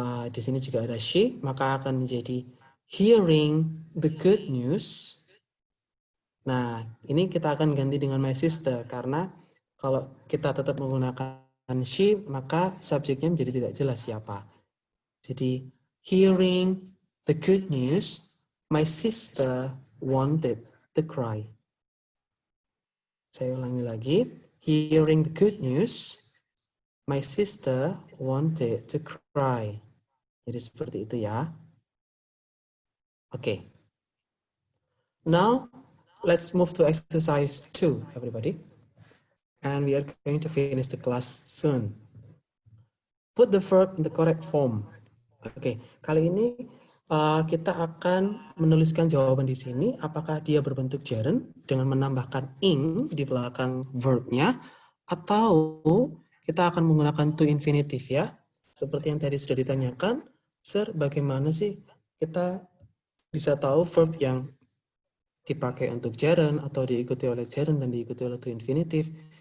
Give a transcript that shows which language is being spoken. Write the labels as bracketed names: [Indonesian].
[Indonesian] Di sini juga ada she, maka akan menjadi [English] hearing the good news. [Indonesian] Nah, ini kita akan ganti dengan [English] my sister [Indonesian] karena kalau kita tetap menggunakan she, maka subjeknya menjadi tidak jelas siapa. Jadi, [English] hearing the good news, my sister wanted to cry. [Indonesian] Saya ulangi lagi. [English] Hearing the good news, my sister wanted to cry. [Indonesian] Jadi seperti itu ya. Okay. [English] Now, let's move to exercise 2, everybody. And we are going to finish the class soon. Put the verb in the correct form. [Indonesian] Oke, kali ini kita akan menuliskan jawaban di sini. Apakah dia berbentuk gerund dengan menambahkan ing di belakang verbnya, atau kita akan menggunakan to infinitive ya. Seperti yang tadi sudah ditanyakan, Sir, bagaimana sih kita bisa tahu verb yang dipakai untuk gerund atau diikuti oleh gerund dan diikuti oleh to infinitive?